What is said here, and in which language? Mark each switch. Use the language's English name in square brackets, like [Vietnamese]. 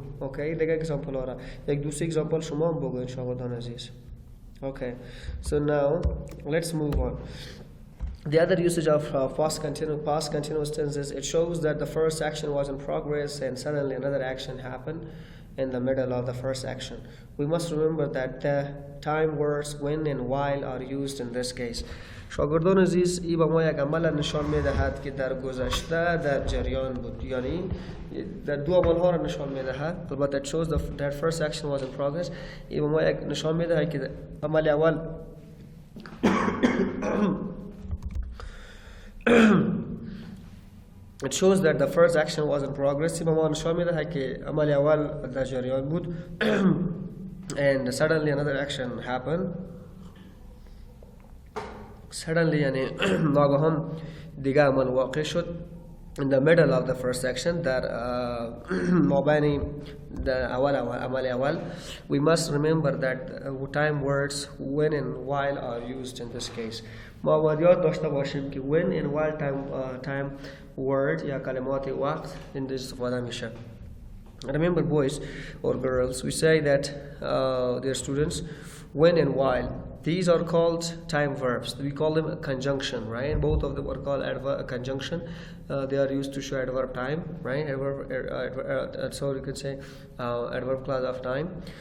[Persian] Okay, دیگه example آره. یک دوسری example شما هم بگوین شاگردان عزیز. [English] Okay, so now let's move on. The other usage of past continuous tense is it shows that the first action was in progress and suddenly another action happened in the middle of the first action. We must remember that the time words when and while are used in this case. [Persian] شاگردان عزیز ای به ما یک عمل نشان میدهد که در گذشته در جریان بود، یعنی در دو عمل ها را نشان میدهد. البته [English] it shows that first action was in progress. [Persian] ای به ما یک نشان میدهد که عمل اول [English] it shows that the first action was in progress. [Persian] ای به ما نشان میدهد که عمل اول در جریان بود [English] and suddenly another action happened. [Persian] Suddenly یعنی ناگهان دیگه عمل واقع شد [English] in the middle of the first action [Persian] در مابین عمل اول. [English] We must remember that time words when and while are used in this case. [Persian] ما باید یاد داشته باشیم که when and while time word یا کلمات وقت این استفاده میشه. [English] Remember, boys or girls, we say that dear students, when and while, these are called time verbs. We call them a conjunction, right? Both of them are called conjunction. They are used to show adverb time, right? So you could say adverb clause of time.